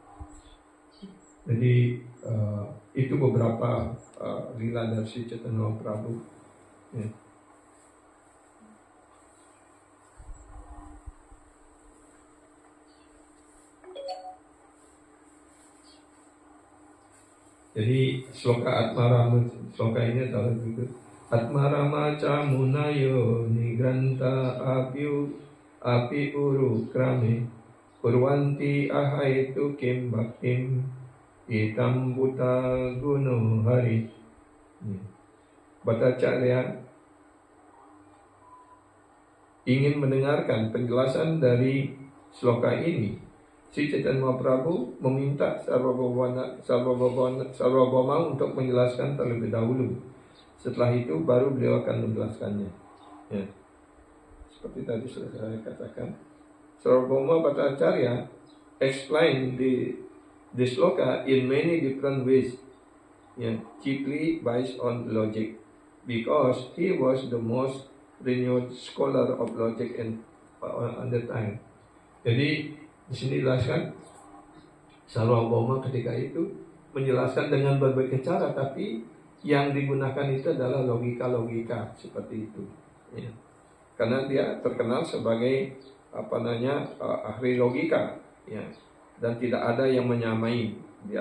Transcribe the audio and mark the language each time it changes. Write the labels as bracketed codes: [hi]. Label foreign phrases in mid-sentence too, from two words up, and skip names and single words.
[id] Jadi itu beberapa lila dari Sri Chaitanya Mahaprabhu. Ya. Jadi sloka Atmarama, sloka ini adalah juga [sa] Atmarama Camunayo Nigranta api uru krame Purwanti ahaitu kim bhaktim Itam buta guno hari. [id] Bhattacharya ingin mendengarkan penjelasan dari sloka ini. Sri Chaitanya Mahaprabhu meminta Sarvabhauma untuk menjelaskan terlebih dahulu. Setelah itu baru beliau akan menjelaskannya. Ya. Seperti tadi sudah saya katakan, [en] Sarvabhauma Bhattacharya explain the sloka in many different ways, chiefly based on logic, because he was the most renowned scholar of logic at the time. [id] Jadi di sini dijelaskan Sarvabhauma ketika itu menjelaskan dengan berbagai cara, tapi yang digunakan itu adalah logika-logika seperti itu. Ya. Karena dia terkenal sebagai ahli logika, ya, dan tidak ada yang menyamai dia.